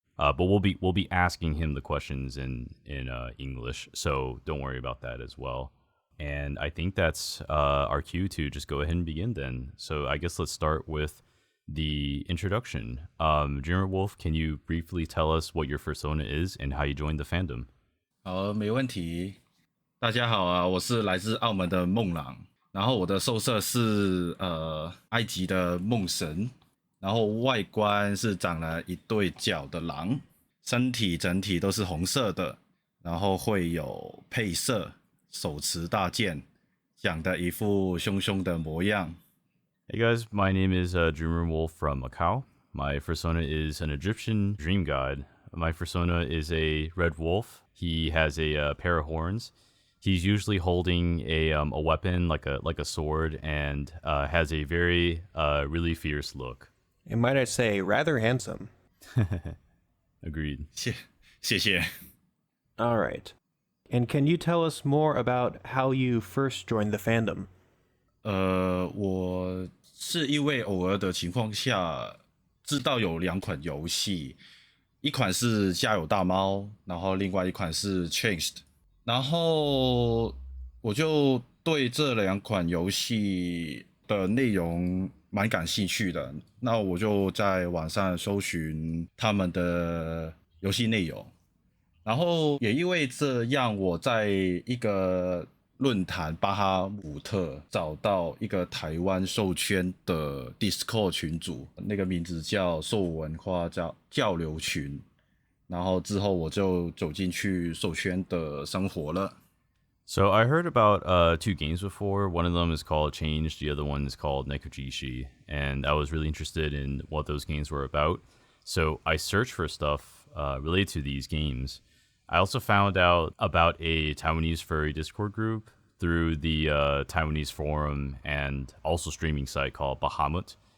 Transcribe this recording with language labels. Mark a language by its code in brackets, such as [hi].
[en] But we'll be asking him the questions in English, so don't worry about that as well. And I think that's our cue to just go ahead and begin then. So I guess let's start with the introduction. Dreamer Wolf, can you briefly tell us what your Fursona is and how you joined the fandom? [zh] 好，没问题。大家好啊，我是来自澳门的梦狼，然后我的兽色是埃及的梦神。然后外观是长了一对角的狼，身体整体都是红色的，然后会有配色，手持大剑，长得一副凶凶的模样。 [en] Hey guys, my name is Dreamer Wolf from Macau. My Fursona is an Egyptian dream god. My Fursona is a red wolf. He has a pair of horns. He's usually holding a weapon like a sword and has a very really fierce look. And might I say, rather handsome. Agreed. [zh] 谢谢。 [en] All right. And can you tell us more about how you first joined the fandom? [zh] 我是因为偶尔的情况下知道有两款游戏，一款是家有大猫，然后另外一款是 Changed， 然后我就对这两款游戏的内容蛮感兴趣的，那我就在网上搜寻他们的游戏内容，然后也因为这样，我在一个论坛巴哈姆特找到一个台湾兽圈的 Discord 群组，那个名字叫兽文化交流群，然后之后我就走进去兽圈的生活了。 [en] So I heard about two games before. One of them is called Change. The other one is called Nekojishi. And I was really interested in what those games were about. So I searched for stuff related to these games. I also found out about a Taiwanese furry Discord group through the Taiwanese forum and also streaming site called Bahamut.